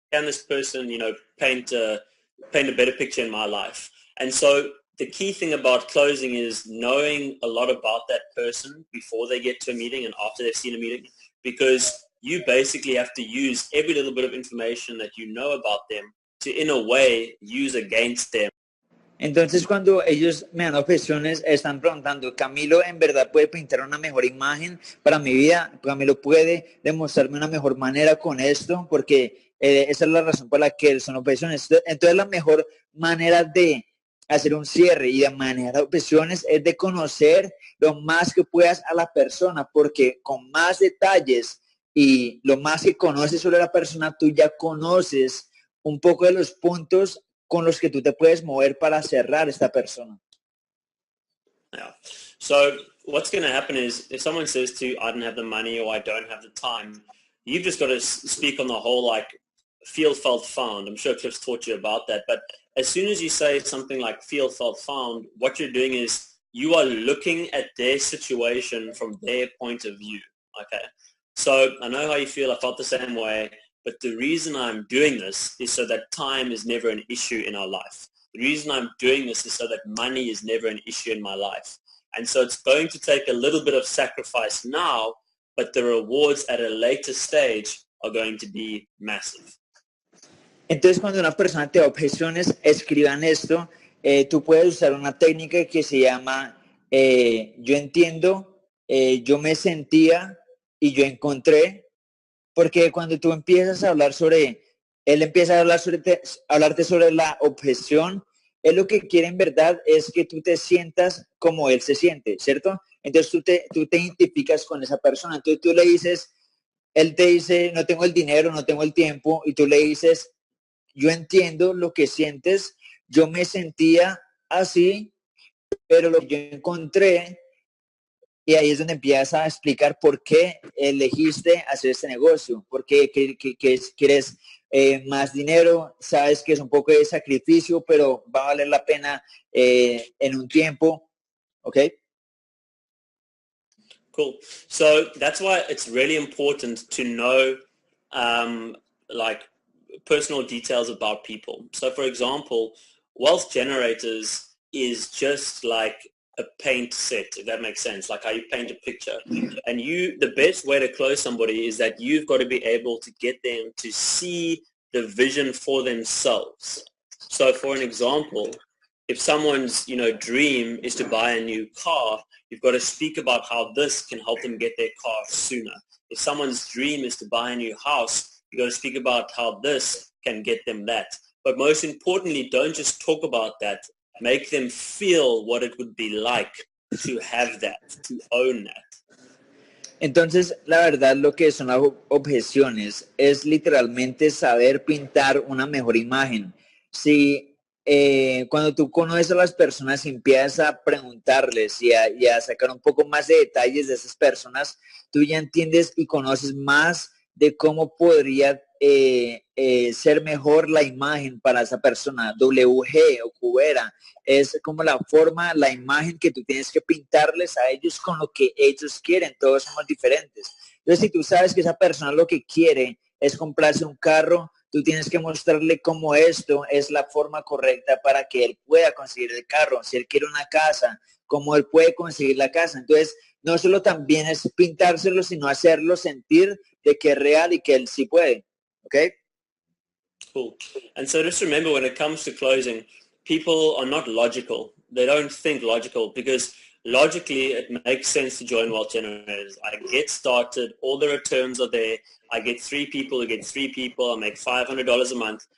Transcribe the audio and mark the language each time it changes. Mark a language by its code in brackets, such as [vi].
[en] Can this person, paint a better picture in my life? And so the key thing about closing is knowing a lot about that person before they get to a meeting and after they've seen a meeting, because you basically have to use every little bit of information that you know about them to, in a way, use against them. [es] Entonces, cuando ellos me dan objeciones, están preguntando, ¿Camilo en verdad puede pintar una mejor imagen para mi vida? ¿Camilo puede demostrarme una mejor manera con esto? Porque esa es la razón por la que son objeciones. Entonces, la mejor manera de hacer un cierre y de manejar objeciones es de conocer lo más que puedas a la persona, porque con más detalles y lo más que conoces sobre la persona, tú ya conoces un poco de los puntos con los que tú te puedes mover para cerrar esta persona. [en] Yeah. So what's going to happen is if someone says to you, I don't have the money or I don't have the time, you've just got to speak on the whole, like, feel, felt, found. I'm sure Clif's taught you about that. But as soon as you say something like feel, felt, found, what you're doing is you are looking at their situation from their point of view. Okay. So I know how you feel. I felt the same way. But the reason I'm doing this is so that time is never an issue in our life. The reason I'm doing this is so that money is never an issue in my life. And so it's going to take a little bit of sacrifice now, but the rewards at a later stage are going to be massive. [es] Entonces, cuando una persona te da objeciones, escriban esto. Tú puedes usar una técnica que se llama yo entiendo, yo me sentía y yo encontré. Porque cuando tú empiezas a hablar él empieza a hablarte sobre la objeción, él lo que quiere en verdad es que tú te sientas como él se siente, ¿cierto? Entonces tú te identificas con esa persona. Entonces tú le dices, él te dice, no tengo el dinero, no tengo el tiempo, y tú le dices, yo entiendo lo que sientes, yo me sentía así, pero lo que yo encontré. Y ahí es donde empiezas a explicar por qué elegiste hacer este negocio, por qué quieres más dinero, sabes que es un poco de sacrificio, pero va a valer la pena en un tiempo, ¿ok? [en] Cool. So that's why it's really important to know like personal details about people. So for example, wealth generators is just like a paint set, if that makes sense, like how you paint a picture. And the best way to close somebody is that you've got to be able to get them to see the vision for themselves. So for an example, if someone's, dream is to buy a new car, you've got to speak about how this can help them get their car sooner. If someone's dream is to buy a new house, you've got to speak about how this can get them that. But most importantly, don't just talk about that. Make them feel what it would be like to have that, to own that. [es] Entonces, la verdad, lo que son las objeciones es literalmente saber pintar una mejor imagen. Si cuando tú conoces a las personas y empiezas a preguntarles y a sacar un poco más de detalles de esas personas, tú ya entiendes y conoces más de cómo podría ser mejor la imagen para esa persona. WG o cubera es como la forma, la imagen que tú tienes que pintarles a ellos con lo que ellos quieren. Todos somos diferentes. Entonces, si tú sabes que esa persona lo que quiere es comprarse un carro, tú tienes que mostrarle cómo esto es la forma correcta para que él pueda conseguir el carro. Si él quiere una casa, cómo él puede conseguir la casa. Entonces, no solo también es pintárselo, sino hacerlo sentir de que es real y que él sí puede. [en] Okay? Cool. And so just remember, when it comes to closing, people are not logical. They don't think logical, because logically it makes sense to join wealth generators. I get started, all the returns are there. I get 3 people, I make $500 a month.